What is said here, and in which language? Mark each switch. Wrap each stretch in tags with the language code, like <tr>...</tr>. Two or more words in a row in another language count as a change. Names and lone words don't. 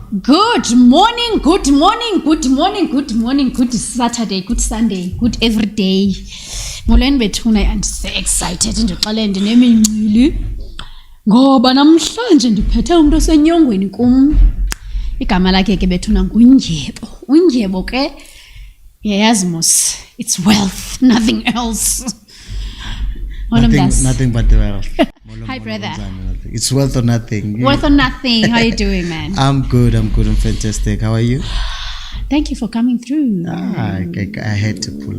<en>Good morning, good morning, good morning, good morning, good Saturday, good Sunday, good every day.</en> <xh>Molweni bethuna,</xh> <en>I'm so excited</en> <xh>ndixele ndinemincili ngoba namhlanje ndiphethe umuntu osenyongweni kum. Igama lakhe ke bethuna nguNdyebo. uNdyebo ke yayazi mos,</xh> <en>it's wealth, nothing else. Nothing but the wealth. Hi, brother. It's wealth or nothing. Worth or nothing. How are you doing, man? I'm good. I'm fantastic. How are you? Thank you for coming through. I had to pull up.</en>